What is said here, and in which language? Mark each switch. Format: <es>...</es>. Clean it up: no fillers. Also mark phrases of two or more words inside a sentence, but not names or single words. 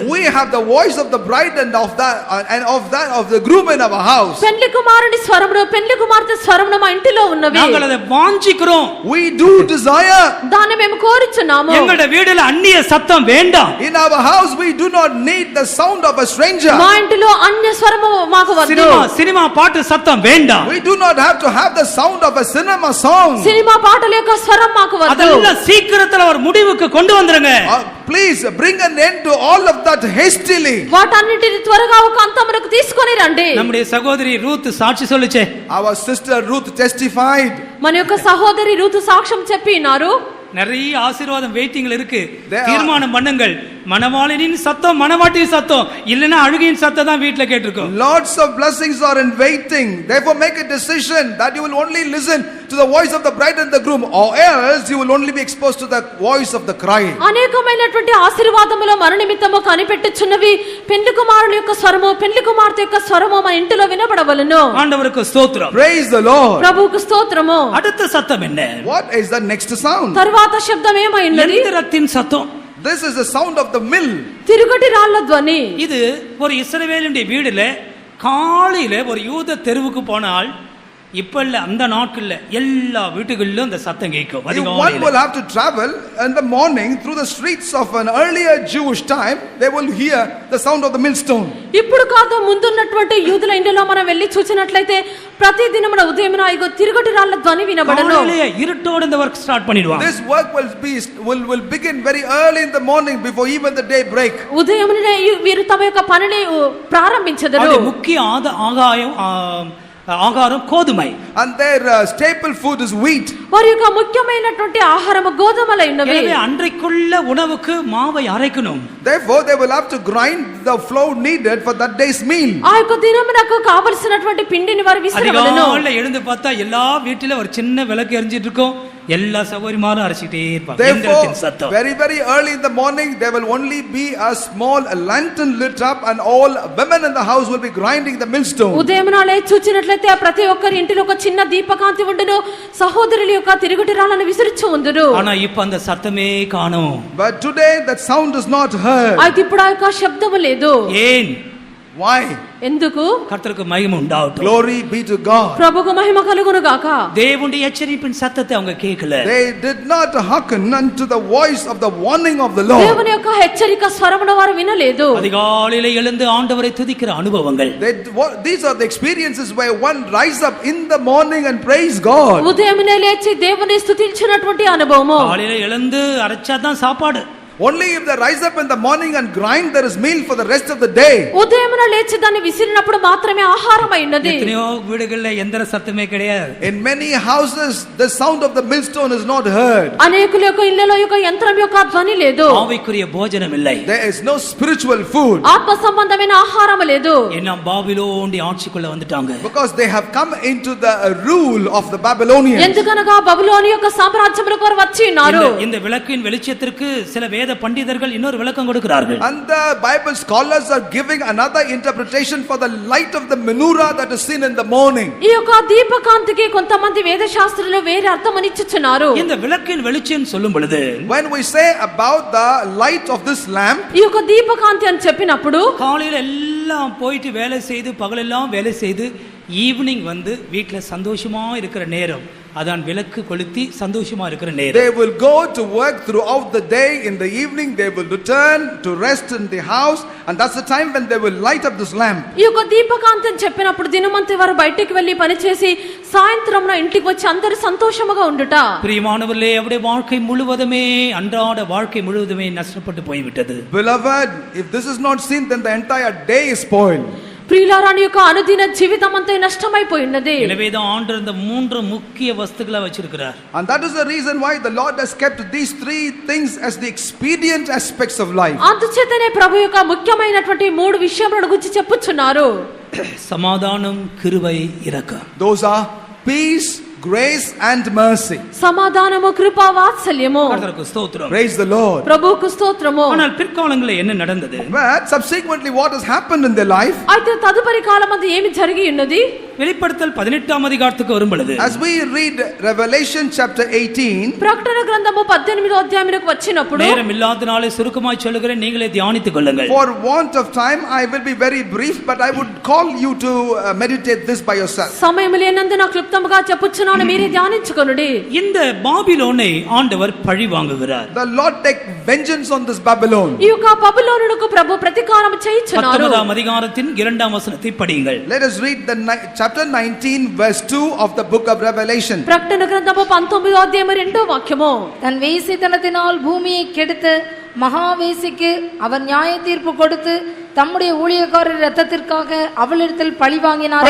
<en>We have the voice of the bride and of the groom in our house.</en> <te>పెళ్లి కుమారుని స్వరమును పెళ్లి కుమార్తె స్వరమును మా ఇంటిలో ఉన్నవి.</te> <ta>நாங்கள் அதை வாஞ்சிக்கிறோம்.</ta> <en>We do desire.</en> <te>దాన్ని మేము కోరుచున్నాము.</te> <ta>எங்களுடைய வீடுல அந்நிய சத்தம் வேண்டாம்.</ta> <en>In our house we do not need the sound of a stranger.</en> <te>మా ఇంటిలో అన్య స్వరము మాకు వద్దు.</te> <ta>சினிமா பாட்டு சத்தம் வேண்டாம்.</ta> <en>We do not have to have the sound of a cinema song.</en> <te>సినిమా పాటల యొక్క స్వరం మాకు వద్దు.</te> <ta>அதெல்லாம் சீக்கிரத்துல ஒரு முடிவுக்கு கொண்டு வந்துருங்க.</ta> <en>Please bring an end to all of that hastily.</en> <te>వాటన్నిటిని త్వరగా ఒక అంతమునకు తీసుకొని రండి.</te> <ta>நம்முடைய சகோதரி ரூத் சாட்சி சொல்லுச்சே.</ta> <en>Our sister Ruth testified.</en> <te>మన యొక్క సహోదరి రూతు సాక్ష్యం చెప్పినారు.</te> <ta>நிறைய ஆசீர்வாதம் வெயிட்டிங்ல இருக்கு.</ta> <en>There are-</en> <ta>தீர்மானம் பண்ணுங்கள், மணவாளனின் சத்தம் மணவாட்டியின் சத்தம் இல்லைன்னா அழுகையின் சத்தம் தான் வீட்டுல கேட்டிருக்கோம்.</ta> <en>Lots of blessings are in waiting. Therefore make a decision that you will only listen to the voice of the bride and the groom, or else you will only be exposed to the voice of the cry.</en> <te>అనేకమైనటువంటి ఆశీర్వాదములు మన నిమిత్తము కనిపెట్టుచున్నవి. పెండ్లి కుమారుని యొక్క స్వరము, పెండ్లి కుమార్తె యొక్క స్వరము మన ఇంటిలో వినబడవలెను.</te> <ta>ஆண்டவருக்கு ஸ்தோத்திரம்.</ta> <en>Praise the Lord.</en> <te>ప్రభువుకు స్తోత్రము.</te> <ta>அடுத்த சத்தம் என்ன?</ta> <en>What is the next sound?</en> <te>తరువాత శబ్దం ఏమైనది?</te> <ta>எந்திரத்தின் சத்தம்.</ta> <en>This is the sound of the mill.</en> <te>తిరుగటి రాళ్ల ధ్వని.</te> <ta>இது ஒரு இஸ்ரவேலுடைய வீடுல காலையில ஒரு யூத தெருவுக்கு போனால் இப்ப இல்ல அந்த நாட்கள்ல எல்லா வீட்டுகளிலும் இந்த சத்தம் கேட்கும்.</ta> <en>If one will have to travel in the morning through the streets of an earlier Jewish time, they will hear the sound of the millstone.</en> <te>ఇప్పుడు కాదు ముందున్నటువంటి యూదుల ఇంటిలో మనం వెళ్ళి చూసినట్లయితే ప్రతి దినమున ఉదయమున ఇగో తిరుగటి రాళ్ల ధ్వని వినబడును.</te> <ta>காலையில இருட்டோட இந்த</ta> <en>work start</en> <ta>பண்ணிடுவாங்க.</ta> <en>This work will begin very early in the morning before even the day break.</en> <te>ఉదయమునే వీరు తమ యొక్క పనిని ప్రారంభించెదరు.</te> <ta>அது முக்கிய</ta> <te>ఆహారం గోధుమ.</te> <en>And their staple food is wheat.</en> <te>వారి యొక్క ముఖ్యమైనటువంటి ఆహారము గోధుమలై ఉన్నవి.</te> <ta>எனவே அன்றைக்குள்ள உணவுக்கு மாவை அரைக்கணும். Therefore they will have to grind the flour needed for that day's meal. ఆ యొక్క దినమునకు కావలసినటువంటి పిండిని వారు విసరవలెను. அதிகாலையில எழுந்து பார்த்தா எல்லா வீட்டில ஒரு சின்ன விளக்கு எரிஞ்சிட்டு இருக்கும். எல்லா சகோதரிமாரும் அரைச்சிட்டே இருப்பாங்க. எந்திரத்தின் சத்தம்.</ta> <en>Very very early in the morning there will only be a small lantern lit up and all women in the house will be grinding the millstone.</en> <te>ఉదయమున లేచి చూచినట్లయితే ప్రతి ఒక్కరి ఇంటిలో ఒక చిన్న దీపకాంతి ఉండును. సహోదరుల యొక్క తిరుగటి రాళ్లను విసిరిచు ఉందురు.</te> <ta>ஆனா இப்ப அந்த சத்தமே காணோம்.</ta> <en>But today that sound is not heard.</en> <te>అయితే ఇప్పుడు ఆ యొక్క శబ్దము లేదు.</te> <ta>ஏன்?</ta> <en>Why?</en> <te>ఎందుకు?</te> <ta>கர்த்தருக்கு மகிமை உண்டாகட்டும்.</ta> <en>Glory be to God.</en> <te>ప్రభువుకు మహిమ కలుగును గాక.</te> <ta>தேவனுடைய எச்சரிப்பின் சத்தத்தை அவங்க கேட்கல.</ta> <en>They did not hearken unto the voice of the warning of the Lord.</en> <te>దేవుని యొక్క హెచ్చరిక స్వరమును వారు వినలేదు.</te> <ta>அதிகாலையில எழுந்து ஆண்டவரை துதிக்கிற அனுபவங்கள்.</ta> <en>These are the experiences where one rise up in the morning and praise God.</en> <te>ఉదయమునే లేచి దేవుని స్తుతించినటువంటి అనుభవము.</te> <ta>காலையில எழுந்து அரைச்சாதான் சாப்பாடு.</ta> <en>Only if they rise up in the morning and grind there is meal for the rest of the day.</en> <te>ఉదయమున లేచి దాన్ని విసిరినప్పుడు మాత్రమే ఆహారం అయినది.</te> <ta>எத்தனையோ வீடுகள்ல எந்திர சத்தமே கிடையாது.</ta> <en>In many houses the sound of the millstone is not heard.</en> <te>అనేకుల యొక్క ఇళ్ళలో యొక్క యంత్రం యొక్క ధ్వని లేదు.</te> <ta>ஆவிக்குரிய போஜனம் இல்லை.</ta> <en>There is no spiritual food.</en> <te>ఆత్మ సంబంధమైన ఆహారం లేదు.</te> <ta>என்ன பாபிலோன் ஆட்சிக்குள்ள வந்துட்டாங்க.</ta> <en>Because they have come into the rule of the Babylonians.</en> <te>ఎందుకనగా బబులోను యొక్క సామ్రాజ్యములకు వారు వచ్చి ఉన్నారు.</te> <ta>இந்த விளக்கின் வெளிச்சத்திற்கு சில வேத பண்டிதர்கள் இன்னொரு விளக்கம் கொடுக்கிறார்கள்.</ta> <en>And the Bible scholars are giving another interpretation for the light of the menorah that is seen in the morning.</en> <te>ఈ యొక్క దీపకాంతికి కొంతమంది వేద శాస్త్రులు వేరే అర్థమనిచ్చుచున్నారు.</te> <ta>இந்த விளக்கின் வெளிச்சம் சொல்லும் பொழுது</ta> <en>When we say about the light of this lamp,</en> <te>ఈ యొక్క దీపకాంతి అని చెప్పినప్పుడు</te> <ta>காலையில எல்லாம் போயிட்டு வேலை செய்து பகலெல்லாம் வேலை செய்து ஈவினிங் வந்து வீட்டுல சந்தோஷமா இருக்கிற நேரம் அதான் விளக்கு கொளுத்தி சந்தோஷமா இருக்கிற நேரம்.</ta> <en>they will go to work throughout the day. In the evening they will return to rest in the house, and that's the time when they will light up this lamp.</en> <te>ఈ యొక్క దీపకాంతి అని చెప్పినప్పుడు దినమంతా వారు బయటికి వెళ్లి పని చేసి సాయంత్రంన ఇంటికి వచ్చి అందరూ సంతోషముగా ఉండుట.</te> <ta>பிரியமானவர்களே, அவருடைய வாழ்க்கை முழுவதுமே அன்றாட வாழ்க்கை முழுவதுமே நஷ்டப்பட்டு போய்விட்டது.</ta> <en>Beloved, if this is not seen, then the entire day is spoiled.</en> <te>ప్రియులారాని యొక్క అనుదిన జీవితం అంతా నష్టమైపోయినది.</te> <ta>எனவேதான் ஆண்டவர் இந்த மூன்று முக்கிய வஸ்துக்களை வச்சிருக்கிறார்.</ta> <en>And that is the reason why the Lord has kept these three things as the expedient aspects of life.</en> <te>అందుచేతనే ప్రభు యొక్క ముఖ్యమైనటువంటి మూడు విషయములను గురించి చెప్పుచున్నారు.</te> <ta>சமாதானம், கிருபை, இரக்கம்.</ta> <en>Those are peace, grace and mercy.</en> <te>సమాధానము, కృప, వాత్సల్యము.</te> <ta>கர்த்தருக்கு ஸ்தோத்திரம்.</ta> <en>Praise the Lord.</en> <te>ప్రభువుకు స్తోత్రము.</te> <ta>ஆனால் பிற்காலங்களில் என்ன நடந்தது?</ta> <en>But subsequently what has happened in their life?</en> <te>అయితే తదుపరి కాలమందు ఏమి జరిగి ఉన్నది?</te> <ta>வெளிப்படுத்தல் 18ஆம் அதிகாரத்துக்கு வரும் பொழுது</ta> <en>As we read Revelation chapter 18,</en> <te>ప్రకటన గ్రంథము 18వ అధ్యాయమునకు వచ్చినప్పుడు</te> <ta>நேரம் இல்லாதனாலே சுருக்கமாய் சொல்லுகிறேன், நீங்களே தியானித்துக் கொள்ளுங்கள்.</ta> <en>for want of time I will be very brief, but I would call you to meditate this by yourself.</en> <te>సమయం లేనందున క్లుప్తముగా చెప్పుచున్నాను, మీరే ధ్యానించుకొనుడి.</te> <ta>இந்த பாபிலோனை ஆண்டவர் பழி வாங்குகிறார்.</ta> <en>The Lord take vengeance on this Babylon.</en> <te>ఈ యొక్క బబులోనునకు ప్రభు ప్రతీకారం చేయుచున్నారు.</te> <ta>19ஆம் அதிகாரத்தின் 2ஆம் வசனத்தை படியுங்கள்.</ta> <en>Let us read the chapter 19 verse 2 of the book of Revelation.</en> <te>ప్రకటన గ్రంథము 19వ అధ్యాయము 2వ వాక్యము.</te> <ta>தன் வேசித்தனத்தினால் பூமியை கெடுத்து மகாவேசிக்கு அவர் நியாய தீர்ப்பு கொடுத்து தம்முடைய ஊழியக்காரர் இரத்தத்திற்காக அவளிடத்தில் பழி வாங்கினாரே</ta>